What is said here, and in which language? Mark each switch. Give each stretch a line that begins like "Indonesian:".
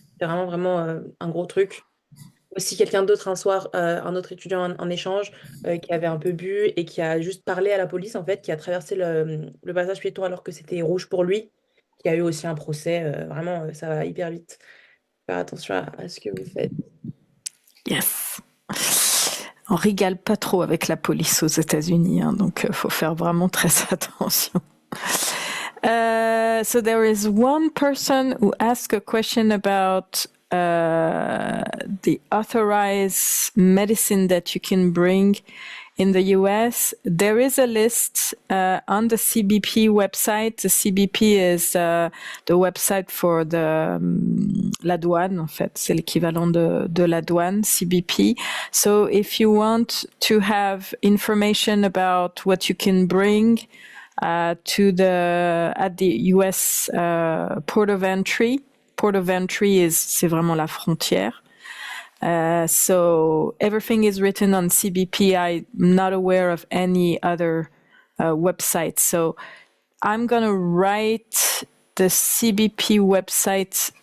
French: C'est vraiment, vraiment un gros truc. Aussi, quelqu'un d'autre un soir, un autre étudiant en échange, qui avait un peu bu et qui a juste parlé à la police, en fait, qui a traversé le passage piéton alors que c'était rouge pour lui, qui a eu aussi un procès. Vraiment, ça va hyper vite. Faire attention à ce que vous faites.
English: Yes.
French: On rigole pas trop avec la police aux États-Unis, hein, donc faut faire vraiment très attention.
English: So there is one person who asked a question about the authorized medicine that you can bring in the US. There is a list on the CBP website. The CBP is the website for
French: la douane, en fait. C'est l'équivalent de la douane, CBP.
English: So if you want to have information about what you can bring at the US port of entry.
French: Port of entry c'est vraiment la frontière.
English: So everything is written on CBP. I'm not aware of any other website. So I'm going to write the CBP website